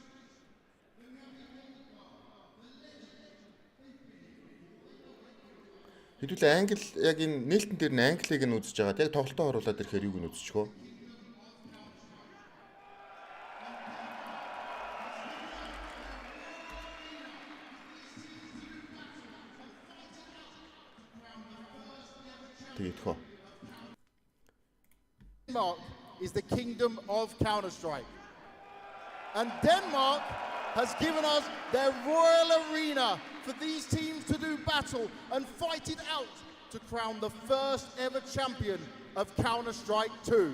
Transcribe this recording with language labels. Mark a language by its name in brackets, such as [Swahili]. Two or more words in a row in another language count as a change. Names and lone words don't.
[Mongolian] Хэдүүлээ англи яг энэ нээлтэн дээр нь англиг нь үзэж байгаа. Яг тоглолтоо оруулаад ирэхээр юуг нь үзчихвөө? Тэгэхөө. [English] Denmark is the kingdom of Counter-Strike. And Denmark has given us their royal arena for these teams to do battle and fight it out to crown the first ever champion of Counter-Strike 2.